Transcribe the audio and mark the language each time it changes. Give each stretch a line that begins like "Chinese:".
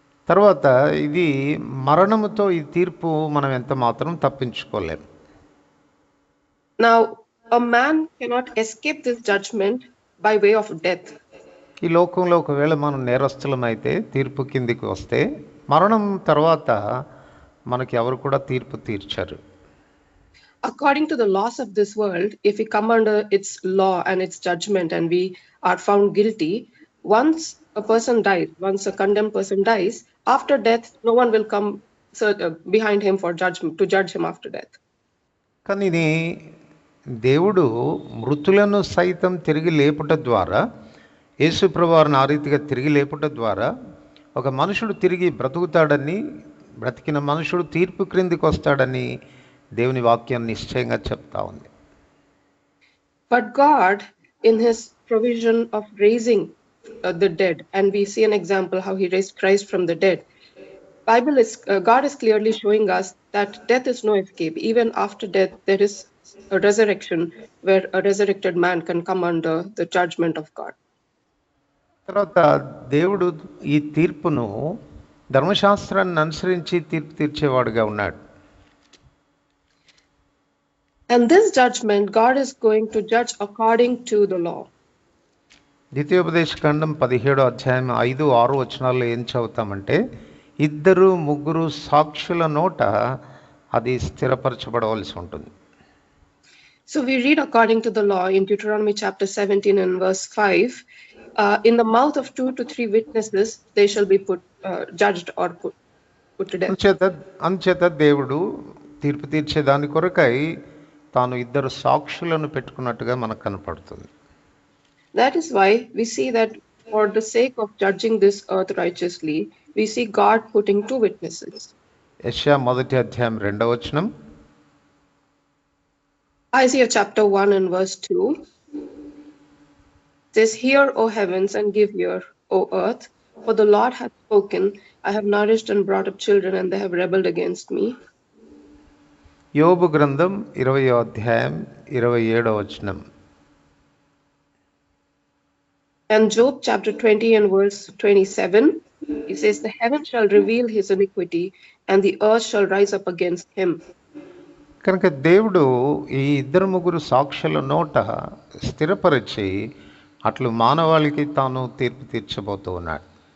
Telugu: తర్వాత ఇది మరణముతో ఈ తీర్పు మనం ఎంత మాత్రం తప్పించుకోలేం.
English: Now a man cannot escape this judgment by way of death.
Telugu: ఈ లోకంలో ఒకవేళ మనం నేరస్తులమైతే తీర్పు కిందికి వస్తే మరణం తర్వాత మనకి ఎవరు కూడా తీర్పు తీర్చారు.
English: According to the laws of this world, if we come under its law and its judgment and we are found guilty, once a person dies, once a condemned person dies, after death, no one will come behind him for judgment, to judge him after death.
Telugu: కానీ దేవుడు మృతులను సైతం తిరిగి లేపుట ద్వారా, యేసుప్రభువారిని ఆ రీతిగా తిరిగి లేపుట ద్వారా ఒక మనుషుడు తిరిగి బ్రతుకుతాడని, బ్రతికిన మనుషుడు తీర్పు క్రిందికి వస్తాడని దేవుని వాక్యం నిశ్చయంగా చెప్తా ఉంది.
English: But God, in his provision of raising the dead, and we see an example how he raised Christ from the dead, God is clearly showing us that death is no escape. Even after death, there is a resurrection where a resurrected man can come under the judgment of God.
Telugu: తర్వాత దేవుడు ఈ తీర్పును ధర్మశాస్త్రాన్ని అనుసరించి తీర్పు తీర్చేవాడుగా ఉన్నాడు.
English: And this judgment, God is going to judge according to the law.
Telugu: ద్వితీయోపదేశకాండం 17:5-6 వచనాల్లో ఏం చదువుతామంటే, 2-3 సాక్షుల నోట అది స్థిరపరచబడవలసి ఉంటుంది.
English: So we read according to the law in Deuteronomy chapter 17 and verse 5, in the mouth of 2 to 3 witnesses they shall be judged or put to death.
Telugu: అంచేత దేవుడు తీర్పు తీర్చే దాని కొరకై తాను 2 సాక్షులను పెట్టుకున్నట్టుగా మనకు కనపడుతుంది.
English: That is why we see that for the sake of judging this earth righteously, we see God putting 2 witnesses.
Telugu: యెషయా 1:2 వచనం,
English: Isaiah chapter 1 and verse 2 says, hear, O heavens, and give ear, O earth, for the Lord hath spoken. I have nourished and brought up children, and they have rebelled against me.
Telugu: యోబు గ్రంథం 20:27 వచనం,
English: And Job chapter 20 and verse 27, he says, the heaven shall reveal his iniquity, and the earth shall rise up against him.
Telugu: కనుక దేవుడు ఈ 2-3 సాక్షుల నోట స్థిరపరిచి అట్లు మానవాళికి తాను తీర్పు తీర్చబోతూ ఉన్నాడు.